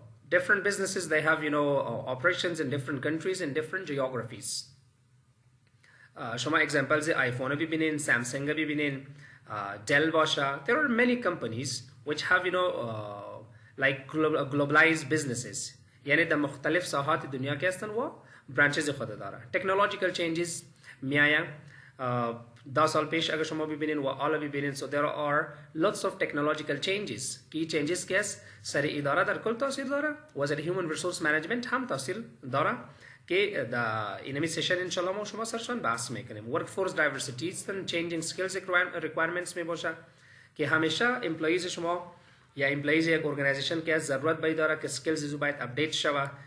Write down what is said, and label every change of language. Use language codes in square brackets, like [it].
[en] Different businesses they have operations in different countries and different geographies. [fa] شما examples iPhone ببینین، سامسونگ ببینین، Dell باشه. [en] There are many companies which have like globalized businesses. [fa] یعنی در مختلف ساحات دنیا که هستن و برانچز خود داره. [en] Technological changes میآید. [fa] 10 سال پیش اگر شما ببینین و حالا ببینین [en] so there are lots of technological changes. [fa] کی changes که است سر اداره در کل تاثیر داره و سر human resource management هم تاثیر داره که در اینمی سیشن انشالله ما شما سرشان بحث میکنیم. [en] workforce diversity changing skills requirements [fa] می باشه که همیشه employees شما یا امپلایز یک ارگانایزیشن که ضرورت باید داره که سکیلز باید اپدیت شوه